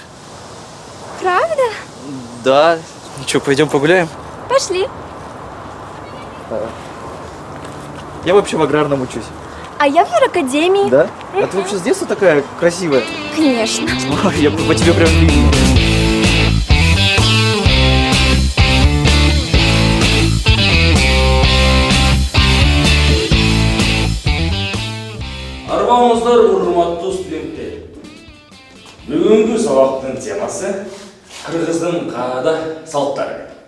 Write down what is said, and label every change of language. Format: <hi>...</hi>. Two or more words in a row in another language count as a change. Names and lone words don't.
<ru>Правда? Да. Ну что, пойдем погуляем? Пошли. Я вообще в аграрном учусь. А я в юракадемии. Да? А ты вообще с детства такая красивая? Конечно. Ой, я по тебе прям видно.</ru> <ky>Арбаңыздар, урматтуу студенттер. Бүгүнкү сабактын темасы кыргыздын каада салттары.</ky>